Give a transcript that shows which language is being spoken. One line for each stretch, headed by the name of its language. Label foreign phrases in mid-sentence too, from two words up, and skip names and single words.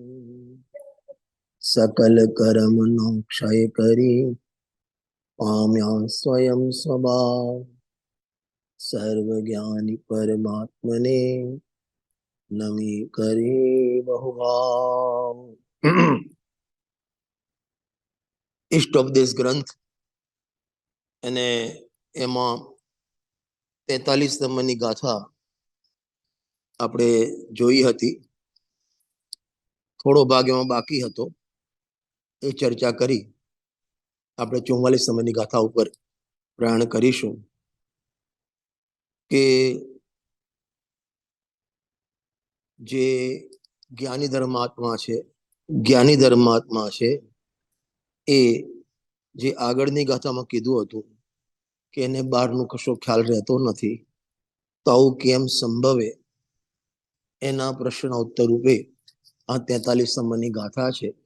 Gujarati: સકલ કર્મનો ક્ષય કરી પામ્યા સ્વયં સ્વભાવ। સર્વજ્ઞાની પરમાત્મને નમી કરે બહુભાવ। इष्टोपदेश ग्रंथ અને એમાં 43 નંબરની ગાથા આપણે જોઈ હતી. થોડો ભાગ એમાં બાકી હતો, એ ચર્ચા કરી. આપણે 44 નંબરની ગાથા ઉપર પ્રયાણ કરીશું કે જે જ્ઞાની ધર્માત્મા છે એ જે આગળની ગાથામાં કીધું હતું કે એને બહારનું કશો ખ્યાલ રહેતો નથી, તો આવું કેમ સંભવે, એના પ્રશ્ન ઉત્તર રૂપે આ 43 નંબરની ગાથા છે.